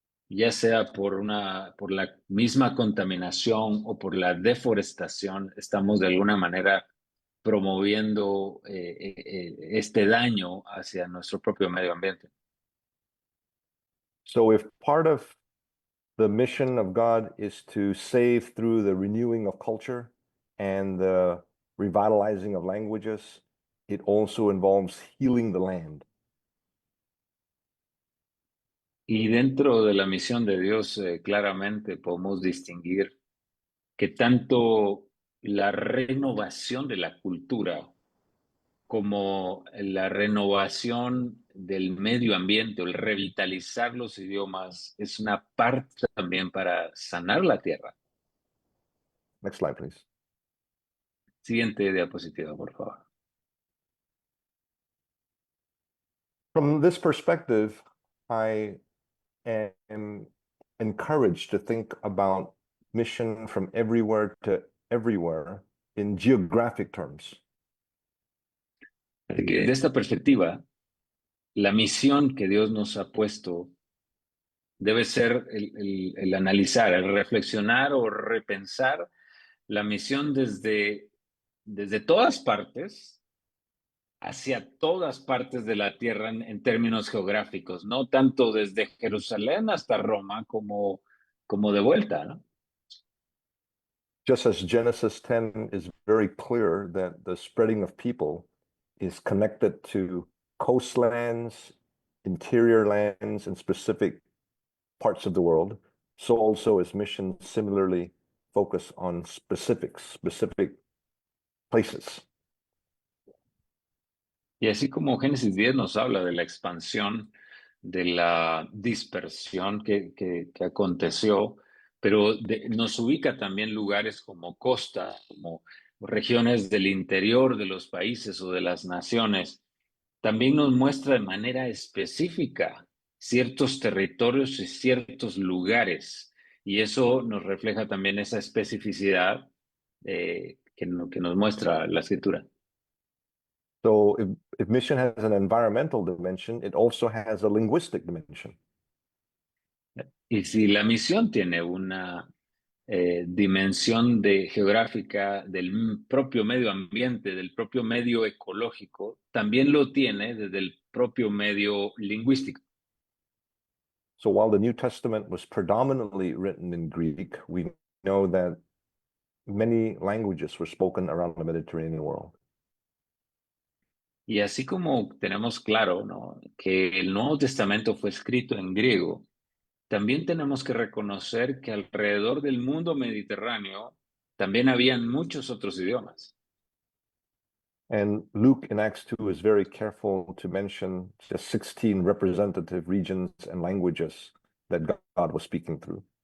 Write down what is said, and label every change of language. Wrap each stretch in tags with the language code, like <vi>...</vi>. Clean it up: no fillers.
<es>Ya sea por la misma contaminación o por la deforestación, estamos de alguna manera promoviendo este daño hacia nuestro propio medio ambiente.</es> <en>So if part of the mission of God is to save through the renewing of culture and the revitalizing of languages, it also involves healing the land.</en> <es>Y dentro de la misión de Dios, claramente podemos distinguir que tanto la renovación de la cultura como la renovación del medio ambiente o el revitalizar los idiomas es una parte también para sanar la tierra.</es> <en>Next slide, please.</en> <es>Siguiente diapositiva, por favor.</es> <en>From this perspective, I am encouraged to think about mission from everywhere to everywhere in geographic terms.</en> <es>De esta perspectiva, la misión que Dios nos ha puesto debe ser el analizar, el reflexionar o repensar la misión desde todas partes hacia todas partes de la tierra en términos geográficos, no tanto desde Jerusalén hasta Roma como de vuelta, ¿no?</es> <en>Just as Genesis 10 is very clear that the spreading of people is connected to coastlands, interior lands, and specific parts of the world, so also is mission similarly focused on specific places.</en> <es>Y así como Génesis 10 nos habla de la expansión, de la dispersión que aconteció, pero nos ubica también lugares como costa, como regiones del interior de los países o de las naciones. También nos muestra de manera específica ciertos territorios y ciertos lugares. Y eso nos refleja también esa especificidad que nos muestra la escritura.</es> <en>So if mission has an environmental dimension, it also has a linguistic dimension.</en> <es>Y si la misión tiene una dimensión geográfica del propio medio ambiente, del propio medio ecológico, también lo tiene desde el propio medio lingüístico.</es> <en>So while the New Testament was predominantly written in Greek, we know that many languages were spoken around the Mediterranean world.</en> <es>Y así como tenemos claro, ¿no?, que el Nuevo Testamento fue escrito en griego, también tenemos que reconocer que alrededor del mundo mediterráneo también habían muchos otros idiomas.</es> <en>And Luke in Acts 2 is very careful to mention just 16 representative regions and languages that God was speaking through.</en>